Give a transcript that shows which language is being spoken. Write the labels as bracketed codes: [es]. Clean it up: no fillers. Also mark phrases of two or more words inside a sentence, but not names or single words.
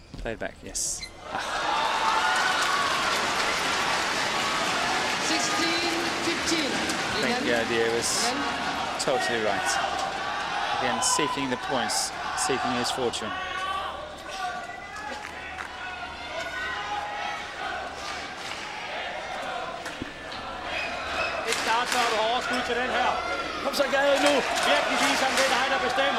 [en] Played back, yes. 16-15. I think the idea was totally right. Again, seeking the points, seeking his fortune. [da] Et start, så har du overskud til den her. Kom så, Gade, nu. Virkelig viser ham, det er dig, der bestemmer.